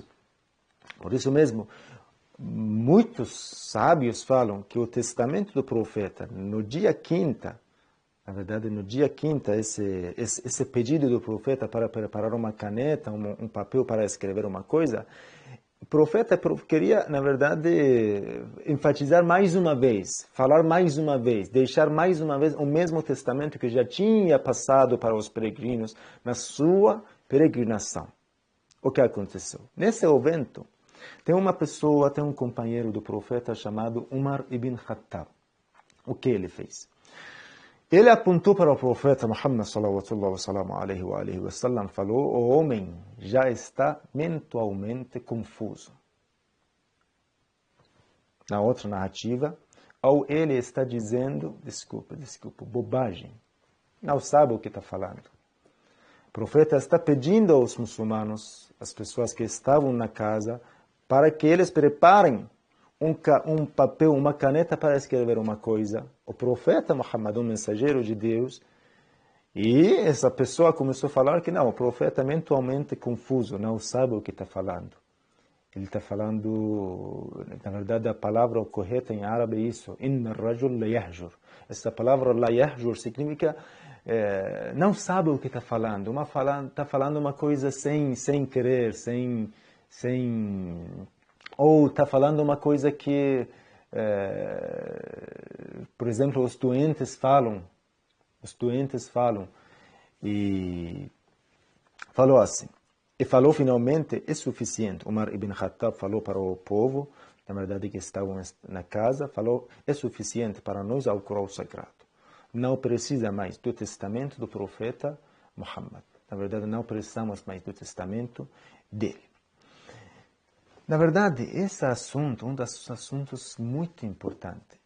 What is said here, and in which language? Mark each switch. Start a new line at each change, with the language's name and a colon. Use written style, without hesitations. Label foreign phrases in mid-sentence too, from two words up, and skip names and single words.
Portuguese: Por isso mesmo, muitos sábios falam que o testamento do profeta, no dia quinta, na verdade, no dia quinta, esse pedido do profeta para preparar uma caneta, um papel para escrever uma coisa, o profeta queria, na verdade, enfatizar mais uma vez, falar mais uma vez, deixar mais uma vez o mesmo testamento que já tinha passado para os peregrinos na sua peregrinação. O que aconteceu? Nesse evento, tem um companheiro do profeta chamado Umar ibn Khattab. O que ele fez? Ele apontou para o profeta Muhammad
Arabic: صلى الله عليه وسلم,
Portuguese: falou: o homem já está mentalmente confuso. Na outra narrativa, ou ele está dizendo, desculpa, bobagem, não sabe o que está falando. O profeta está pedindo aos muçulmanos, as pessoas que estavam na casa, para que eles preparem um papel, uma caneta para escrever uma coisa. O profeta Muhammad, um mensageiro de Deus, e essa pessoa começou a falar que não, o profeta é mentalmente confuso, não sabe o que está falando. Ele está falando, na verdade, a palavra correta em árabe é isso,
Arabic: إن رجل لا يهجر.
Portuguese: Essa palavra
Arabic: لا يهجر
Portuguese: significa não sabe o que está falando, está falando uma coisa sem querer, ou está falando uma coisa que, por exemplo, os doentes falam, e falou assim, e falou finalmente, é suficiente. Umar ibn Khattab falou para o povo, na verdade que estavam na casa, falou, é suficiente para nós ao Corão Sagrado. Não precisa mais do testamento do profeta Muhammad. Na verdade, não precisamos mais do testamento dele. Na verdade, esse assunto é um dos assuntos muito importantes.